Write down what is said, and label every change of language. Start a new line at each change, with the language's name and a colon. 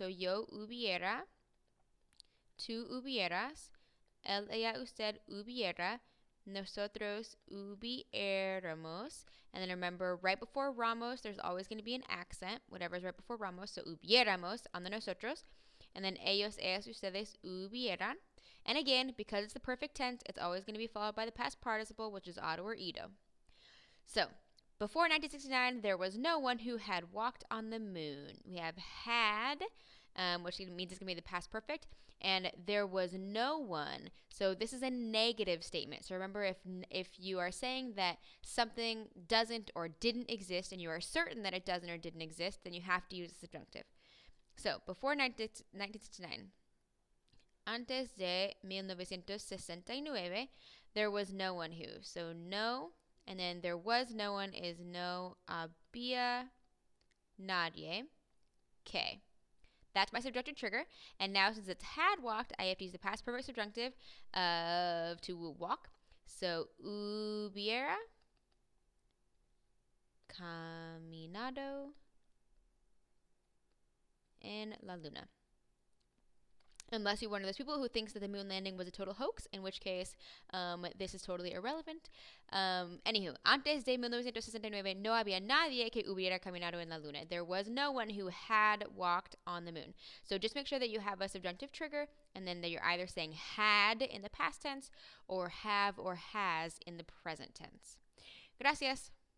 Spanish: So yo hubiera, tú hubieras, él, ella, usted hubiera, nosotros hubiéramos.
English: And then remember, right before ramos, there's always going to be an accent, whatever's right before ramos. So hubiéramos on the nosotros. And then
Spanish: ellos, ellas, ustedes hubieran.
English: And again, because it's the perfect tense, it's always going to be followed by the past participle, which is auto or ido. So, before 1969, there was no one who had walked on the moon. We have had, which means it's going to be the past perfect, and there was no one. So this is a negative statement. So remember, if you are saying that something doesn't or didn't exist, and you are certain that it doesn't or didn't exist, then you have to use the subjunctive. So, before 1969,
Spanish: antes de 1969,
English: there was no one who. So, no, and then there was no one is
Spanish: no había nadie que.
English: That's my subjunctive trigger. And now, since it's had walked, I have to use the past perfect subjunctive of to walk.
Spanish: So, hubiera caminado en la luna.
English: Unless you're one of those people who thinks that the moon landing was a total hoax, in which case this is totally irrelevant.
Spanish: Anywho, antes de 1969 no había nadie que hubiera caminado en la luna.
English: There was no one who had walked on the moon. So just make sure that you have a subjunctive trigger, and then that you're either saying had in the past tense or have or has in the present tense. Gracias.